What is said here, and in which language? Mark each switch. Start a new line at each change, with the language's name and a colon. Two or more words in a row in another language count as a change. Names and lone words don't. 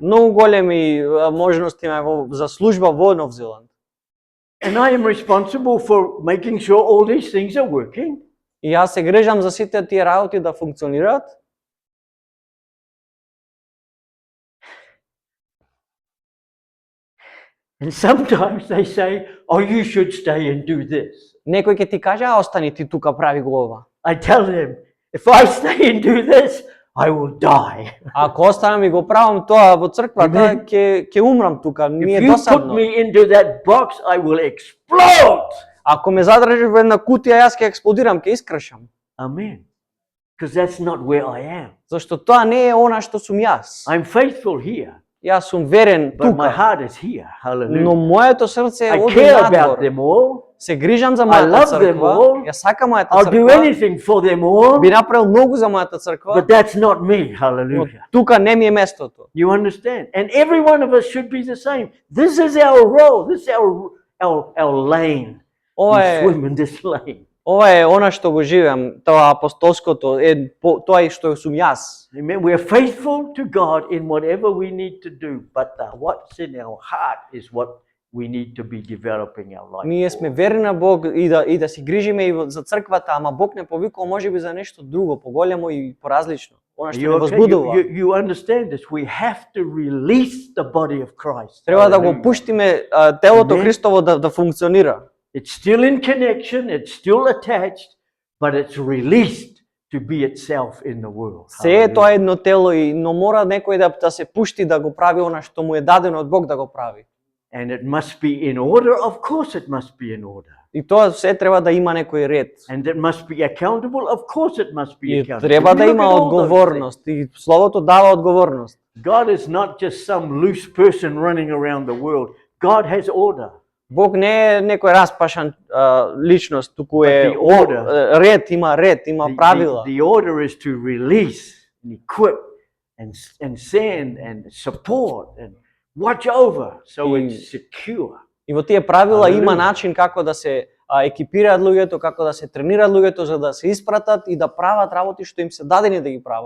Macedonian: Многу големи можности имаме за служба во Нов Зеланд.
English: And I am responsible for making sure all these things are working.
Macedonian: И јас се грижам за сите тие работи да функционираат.
English: And sometimes they say, oh, you should stay and do this.
Macedonian: Некој ќе ти каже, а остани ти тука, прави го ова.
English: I tell them, if I stay and do this, I will die.
Macedonian: Ако останам и го правам тоа во црквата,
English: Amen.
Macedonian: ќе умрам тука, ми
English: If
Macedonian: е
English: you put
Macedonian: досадно.
English: me into that box, I will explode.
Macedonian: Ако ме задржиш во една кутија, јас ќе експлодирам, ќе искршам.
English: Amen. Because that's not where I am.
Macedonian: Зашто тоа не е она што сум јас.
English: I'm faithful here,
Macedonian: Јас сум верен
English: but my
Macedonian: тука,
English: heart is here.
Macedonian: но
English: Hallelujah.
Macedonian: моето срце е
English: I
Macedonian: оди
English: care about
Macedonian: надвор.
English: them all,
Macedonian: се грижам за
English: I
Macedonian: мојата
English: love them
Macedonian: црква,
English: all.
Macedonian: ја сакам мојата
English: I'll do
Macedonian: црква,
English: anything for them all,
Macedonian: би направил многу за мојата црква,
English: but that's not me.
Macedonian: но
English: Hallelujah.
Macedonian: тука не ми е местото.
English: You understand? And every one of us should be the same. This is our role. This is our lane.
Macedonian: Ова
English: We
Macedonian: е
English: swim in this lane.
Macedonian: ова е она што го живеам, тоа апостолското, тоа е што сум јас.
English: Amen. We are faithful to God in whatever we need to do, but what's in our heart is what we need to be developing our life.
Macedonian: Ние сме верни на Бог и да си грижиме и за црквата, ама Бог не повикува можеби за нешто друго, поголемо и поразлично. Она што
English: You,
Macedonian: не
English: okay?
Macedonian: возбудува.
English: You understand this. We have to release the body of Christ.
Macedonian: Треба да го
English: Hallelujah.
Macedonian: пуштиме телото
English: Amen.
Macedonian: Христово да функционира.
English: It's still in connection, it's still attached, but it's released to be itself in the world.
Macedonian: Се е тоа едно тело, но мора некој да се пушти да го прави она што му е дадено од Бог да го прави.
English: And it must be in order. Of course it must be in order.
Macedonian: И тоа се треба да има некој ред.
English: And it must be accountable. Of course it must be
Macedonian: И
English: accountable.
Macedonian: треба да
English: Look
Macedonian: има
English: at all those
Macedonian: одговорност. И Словото дава одговорност.
English: things. God is not just some loose person running around the world. God has order.
Macedonian: Бог не е некој распашан личност, туку е
English: But the order-
Macedonian: ред, има правила.
English: The order is to release and equip and send and support and watch over so it's secure.
Macedonian: И во тие правила има Алелуја. начин како да се екипираат луѓето, како да се тренираат луѓето за да се испратат и да прават работи што им се дадени да ги прават.